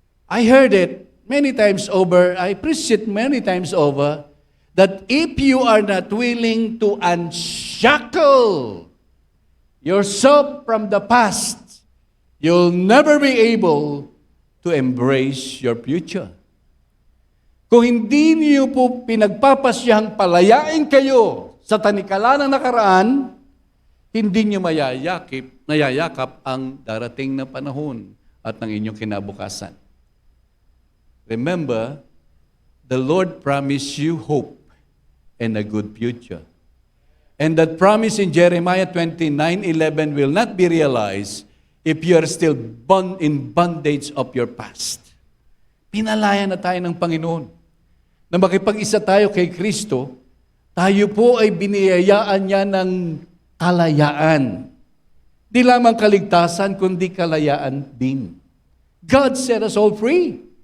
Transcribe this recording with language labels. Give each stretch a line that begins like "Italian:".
English: I heard it many times over, I preached it many times over, that if you are not willing to unshackle yourself from the past, you'll never be able to embrace your future.
Filipino: Kung hindi niyo po pinagpapasyahang palayain kayo sa tanikala ng nakaraan, hindi niyo nayayakap ang darating na panahon at ng inyong kinabukasan.
English: Remember, the Lord promised you hope and a good future. And that promise in Jeremiah 29:11 will not be realized if you are still in bondage of your past.
Filipino: Pinalaya na tayo ng Panginoon. Na makipag-isa tayo kay Kristo, tayo po ay biniyayaan niya ng kalayaan. Di lamang kaligtasan, kundi kalayaan din.
English: God set us all free.